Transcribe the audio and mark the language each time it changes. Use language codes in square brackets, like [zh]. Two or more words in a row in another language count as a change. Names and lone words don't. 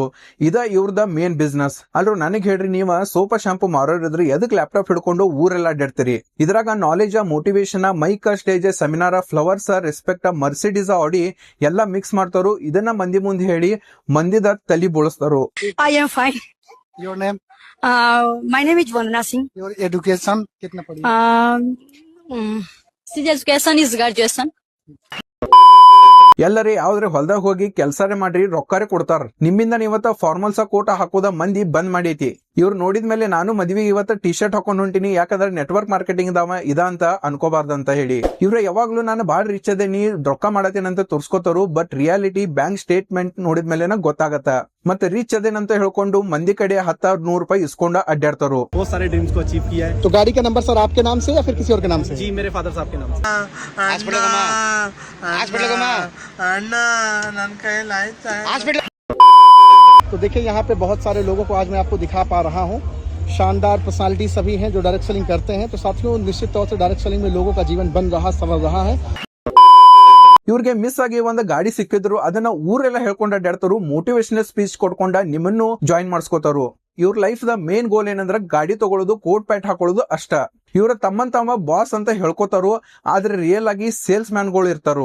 [kn] ಇದ ಇವ್ರದ [en] main business. [kn] ಅಲ್ರು ನನಗ್ ಹೇಳ್ರಿ, ನೀವ [en] sofa shampoo [kn] ಮಾರೋರಿದ್ರೆ ಎದಕ್ ಲ್ಯಾಪ್ಟಾಪ್ ಹಿಡ್ಕೊಂಡು ಊರೆಲ್ಲ ಅಡ್ಡಾಡ್ತೀರಿ? ಇದ್ರಾಗ [en] knowledge, motivation, mic, stage, seminar, flowers, respect, [kn] ಮರ್ಸಿಡೀಸ್, ಆಡಿ ಎಲ್ಲ ಮಿಕ್ಸ್ ಮಾಡ್ತಾರು. ಇದನ್ನ ಮಂದಿ ಮುಂದೆ ಹೇಳಿ ಮಂದಿದ ತಲಿ ಬೋಳಿಸ್ತಾರು. [en] I am fine. Your name? My name is Vandana Singh. Your education? [hi] कितना पढ़ी? [en] His education is graduation. [kn] ಎಲ್ಲರೇ ಯಾವ್ದ್ರೆ ಹೊಲ್ದಾಗ ಹೋಗಿ ಕೆಲ್ಸಾರೆ ಮಾಡ್ರಿ, ರೊಕ್ಕಾರೆ ಕೊಡ್ತಾರ. ನಿಮ್ಮಿಂದ ಇವತ್ತ [en] formals coat [kn] ಹಾಕೋದ ಮಂದಿ ಬಂದ್ ಮಾಡೈತಿ. ಇವ್ರು ನೋಡಿದ್ಮೇಲೆ ನಾನು ಮದ್ವಿಗೆ ಇವತ್ತ ಟಿ ಶರ್ಟ್ ಹಾಕೊಂಡ್ ಹೊಂಟಿನಿ, ಯಾಕಂದ್ರೆ [en] network marketing [kn] ಇದ ಅಂತ ಅನ್ಕೋಬಾರ್ದಂತ ಹೇಳಿ. ಇವ್ರ ಯಾವಾಗ್ಲೂ ನಾನು ಬಾಳ ರಿಚ್ ಅದೇ, ನೀ ರೊಕ್ಕ ಮಾಡತ್ತೇನಂತ ತೋರ್ಸ್ಕೋತಾರು. [en] but reality bank statement [kn] ನೋಡಿದ್ಮೇಲೆ ಗೊತ್ತಾಗತ್ತ. ಮತ್ತೆ ರಿಚ್ ಅದೇನಂತ ಹೇಳ್ಕೊಂಡು ಮಂದಿ ಕಡೆ 10,000-100 ರೂಪಾಯಿ ಇಸ್ಕೊಂಡ ಅಡ್ಡಾಡ್ತಾರು. [hi] बहुत सारे ड्रीम्स को अचीव किया है. तो गाड़ी का नंबर सर आपके नाम से या फिर किसी और के नाम से? जी मेरे फादर साहब के नाम से. तो देखिए यहाँ पे बहुत सारे लोगों को आज मैं आपको दिखा पा रहा हूँ. शानदार पर्सनालिटी सभी हैं जो [en] direct selling [hi] करते हैं. तो साथियों, निश्चित तौर से [en] direct selling [hi] में लोगों का जीवन बन रहा, संवर रहा है. [kn] ಇವ್ರಿಗೆ ಮಿಸ್ ಆಗಿ ಒಂದ್ ಗಾಡಿ ಸಿಕ್ಕಿದ್ರು, ಅದನ್ನ ಊರೆಲ್ಲ ಹೇಳ್ಕೊಂಡ್ ಅಡ್ಡಾಡ್ತಾರು. [en] motivational speech [kn] ಕೊಡ್ಕೊಂಡ ನಿಮ್ಮನ್ನು ಜಾಯಿನ್ ಮಾಡಿಸ್ಕೋತಾರು. ಇವ್ರ ಲೈಫ್ ದ [en] main goal [kn] ಏನಂದ್ರ ಗಾಡಿ ತಗೊಳ್ಳೋದು, [en] coat pant [kn] ಹಾಕೊಳ್ಳೋದು ಅಷ್ಟ. ಇವ್ರ ತಮ್ಮನ್ ತಮ್ಮ ಬಾಸ್ ಅಂತ ಹೇಳ್ಕೋತಾರು, ಆದ್ರೆ ರಿಯಲ್ ಆಗಿ [en] sales man [kn] ಗಳು ಇರ್ತಾರು.